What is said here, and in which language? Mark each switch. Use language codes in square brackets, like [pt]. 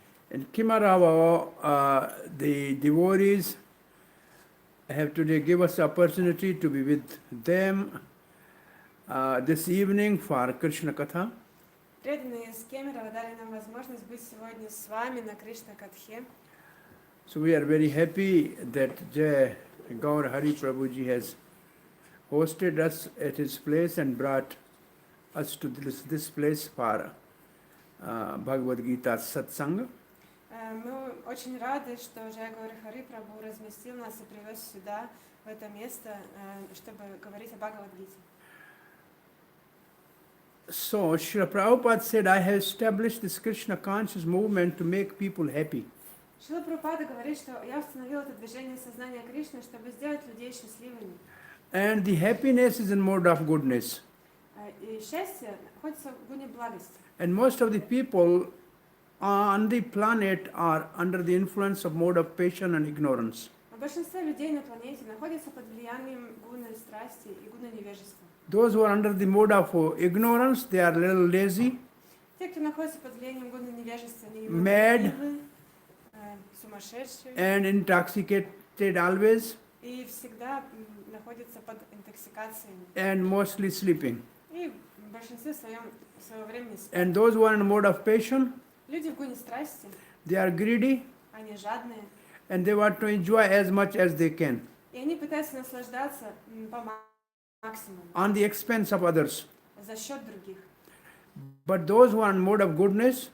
[en] In Kamaravo, the devotees have today give us the opportunity to be with them this evening for Krishna Katha. [ru] Преданные из Кемерово дали нам возможность быть сегодня с вами на Кришна-катхе. [en] So we are very happy that Jai Gaur Hari Prabhuji has hosted us at his place and brought us to this place for Bhagavad Gita Satsang. [ru] Мы очень рады, что Джай Гаур Хари Прабху разместил нас и привез сюда, в это место, чтобы говорить о Бхагавад-гите. [en] So, Srila Prabhupada said, I have established this Krishna conscious movement to make people happy. [ru] Шрила Прабхупада говорит, что я установил это движение сознания Кришны, чтобы сделать людей счастливыми. [en] And the happiness is in mode of goodness. [ru] И счастье находится в гуне благости. [en] And most of the people on the planet are under the influence of mode of passion and ignorance. [ru] Большинство людей на планете находятся под влиянием гуны страсти и гуны невежества. [en] Those who are under the mode of ignorance, they are a little lazy, [ru] Те, кто находится под влиянием гуны невежества, они [en] mad, [ru] сумасшедшие [en] and intoxicated always, [ru] и всегда находятся под интоксикацией, [en] and mostly sleeping. [ru] и в большинстве своего времени спят. [en] And those who are in mode of passion, [ru] Люди в гуне страсти, [en] they are greedy, [ru] они жадные, [en] and they want to enjoy as much as they can [ru] и они пытаются наслаждаться по максимуму [en] on the expense of others. [ru] за счет других. [en] But those who are in mode of goodness,